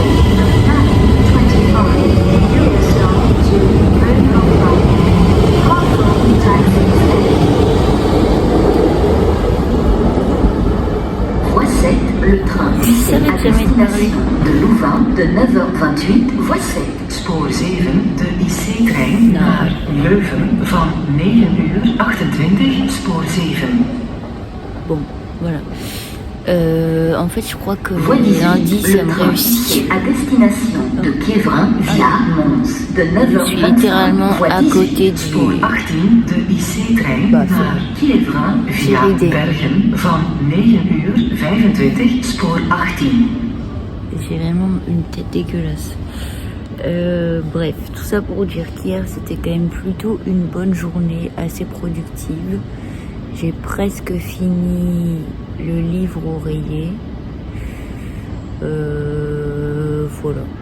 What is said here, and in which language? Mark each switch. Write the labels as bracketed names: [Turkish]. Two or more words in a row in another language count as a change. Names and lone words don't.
[French] Voie 7, le train UC à destination de Louvain de 9h28, voie 7. [Dutch] Spoor 7, de IC-trein naar Leuven van 9:28, spoor 7. [French] Bon, voilà. En fait, je crois que lundi, ça me réussit. À destination de Kievrin via Mons de 9h25. Je suis littéralement à côté du... [Dutch] Spoor 18, de IC-trein naar Kievrin via Bergen van 9:25, spoor 18. [French] J'ai vraiment une tête dégueulasse. Bref, tout ça pour dire qu'hier, c'était quand même plutôt une bonne journée, assez productive. J'ai presque fini le livre oreiller. Voilà.